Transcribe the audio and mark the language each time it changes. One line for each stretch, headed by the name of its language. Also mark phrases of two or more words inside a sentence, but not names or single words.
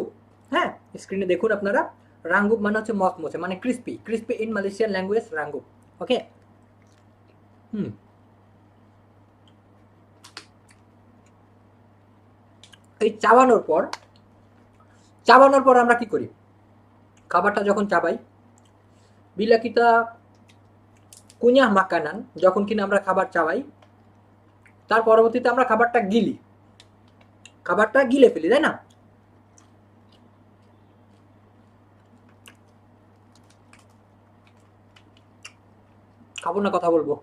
Bangla: হ্যাঁ, স্ক্রিনে দেখুন আপনারা, রাঙ্গুপ মানে হচ্ছে মচমচে, মানে ক্রিস্পি।
English: crispy in Malaysian language rangup.
Bangla: ওকে। এই চাবানোর পর আমরা কি করি? খাবারটা যখন চাবাই,
Malay: bila kita kunyah makanan,
Bangla: যখন কিনা আমরা খাবার চাবাই, তার পরবর্তীতে আমরা খাবারটা গিলে ফেলি, তাই না? খাবো না, কথা বলবো।